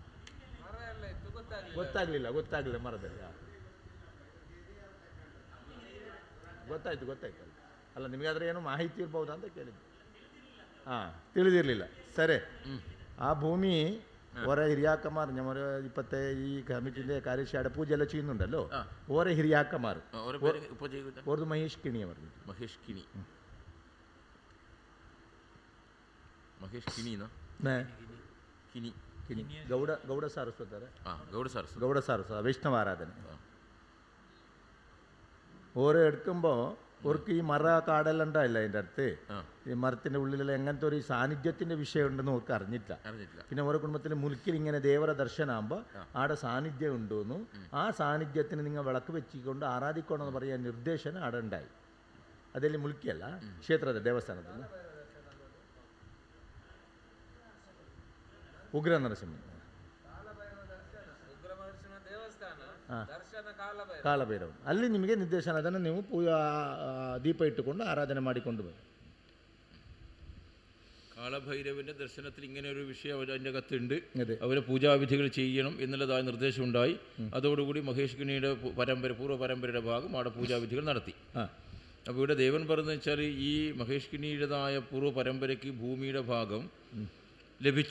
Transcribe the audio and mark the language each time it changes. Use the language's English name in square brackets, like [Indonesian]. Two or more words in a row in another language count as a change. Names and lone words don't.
[Kannada] ಗೊತ್ತಾಗಲಿಲ್ಲ ಮರದಲ್ಲಿ. ಗೊತ್ತಾಯ್ತು ಅಲ್ಲ, ನಿಮಗಾದ್ರೆ ಏನೋ ಮಾಹಿತಿ ಇರ್ಬೋದಾ ಅಂತ ಕೇಳಿದ್ದು. ಹಾಂ, ತಿಳಿದಿರಲಿಲ್ಲ. ಸರಿ. ಆ ಭೂಮಿ ಓರ ಹಿರಿಯಾಕಮಾರ್ ഞമ്മ 20 ಈ ಕಮಿಟಿಯ ಕಾರ್ಯಶಾಲೆ ಪೂಜೆ ಎಲ್ಲ ചെയ്യുന്നുണ്ടല്ലോ. ഓര ಹಿರಿಯಾಕಮಾರ್ ಅವ್ರದ್ದು ಮಹೇಶ್ ಕಿಣಿ ಅವರದ್ದು. ಮಹೇಶ್ ಕಿಣಿನಾ? ಕಿಣಿ ಗೌಡ ಸಾರಸ್ವತಾರೆ. ಗೌಡ ಸಾರಸ್ವತ ವೈಷ್ಣವ ಆರಾಧನೆ. [Malayalam] ഓരോ എടുക്കുമ്പോൾ അവർക്ക് ഈ മര കാടെല്ലാം ഉണ്ടായില്ല അതിൻ്റെ അടുത്ത്. ഈ മരത്തിൻ്റെ ഉള്ളിലെല്ലാം എങ്ങനത്തെ ഒരു സാന്നിധ്യത്തിൻ്റെ വിഷയം ഉണ്ടെന്ന് അവർക്ക് അറിഞ്ഞില്ല. പിന്നെ ഓരോ കുടുംബത്തിൽ മുൽക്കിൽ ഇങ്ങനെ ദേവര ദർശനമാകുമ്പോൾ ആടെ സാന്നിധ്യം ഉണ്ടെന്നും ആ സാന്നിധ്യത്തിന് നിങ്ങൾ വിളക്ക് വെച്ചിക്കൊണ്ട് ആരാധിക്കണമെന്ന് പറയാൻ നിർദ്ദേശം ആടെ ഉണ്ടായി. അതെല്ലാം മുൽക്കിയല്ല, [Kannada] ക്ഷേത്ರದ ದೇವಸ್ಥಾನದಲ್ಲಿ ಉಗ್ರ ನರಸಿಂಹ ಕಾಲಭೈರವ ಅಲ್ಲಿ ನಿಮಗೆ ನಿರ್ದೇಶನ. ಅದನ್ನು ನೀವು ದೀಪ ಇಟ್ಟುಕೊಂಡು ಆರಾಧನೆ ಮಾಡಿಕೊಂಡು ಬನ್ನಿ. [Malayalam] കാളഭൈരവന്റെ ദർശനത്തിൽ ഇങ്ങനെ ഒരു വിഷയം അതിൻ്റെ അകത്തുണ്ട്. അവരെ പൂജാവിധികൾ ചെയ്യണം എന്നുള്ളതായ നിർദ്ദേശമുണ്ടായി. അതോടുകൂടി മഹേഷ് കിണിയുടെ പൂർവ്വ പരമ്പരയുടെ ഭാഗം അവിടെ പൂജാവിധികൾ നടത്തി. അപ്പോൾ ഇവിടെ ദേവൻ പറഞ്ഞതെന്ന് വെച്ചാൽ ഈ മഹേഷ് കിണിയുടേതായ പൂർവ്വ പരമ്പരയ്ക്ക് ഭൂമിയുടെ ഭാഗം ലഭിച്ചു.